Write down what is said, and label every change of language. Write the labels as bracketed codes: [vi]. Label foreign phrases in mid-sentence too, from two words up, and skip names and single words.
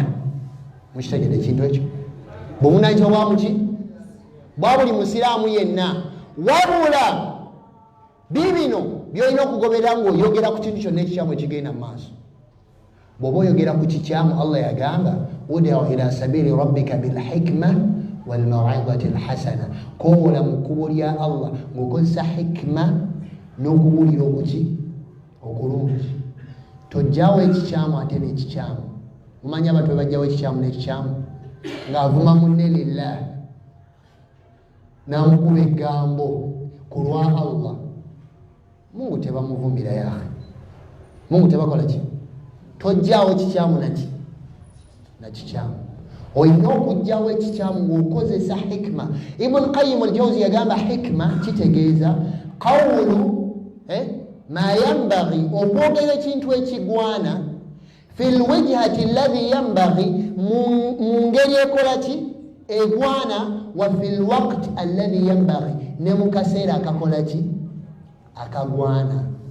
[lg] Mukitegedde ekintu ekyo? Buvunaanyizibwa bwa muki? Bwa buli musiraamu yenna. Wabula bibino byolina okugoberera ng'oyogera ku kintu kyonna ekikyamu ekigenda mu maaso. Bw'oba oyogera ku kikyamu, Allah yagamba [ar] ادع إلى سبيل ربك بالحكمة والموعظة الحسنة, [lg] koola mu kkubo lya Allah ng'okozesa hikma n'okubulira okuki okulungi. Tojjawo ekikyamu ate n'ekikyamu. Mumanyi abantu bajjawo ekikyamu n'ekikyamu ng'avuma munne lillah n'amukuba eggambo ku lwa Allah. Mungu tebamuvumira yahe, Mungu tebakola ki? Tojjawo kikyamu na kikyamu. Olina okugjawo ekikyamu ng'okozesa hikma. Ibn Qayyim al-Jawzi yagamba hikma kitegeeza [ar] قول ما ينبغي, [lg] okwogera ekintu ekigwana [ar] في الوجهة الذي ينبغي, [lg] mu ngeri ekola ki egwana, [ar] وفي الوقت الذي ينبغي, [lg] ne mu kaseera akakola ki akagwana.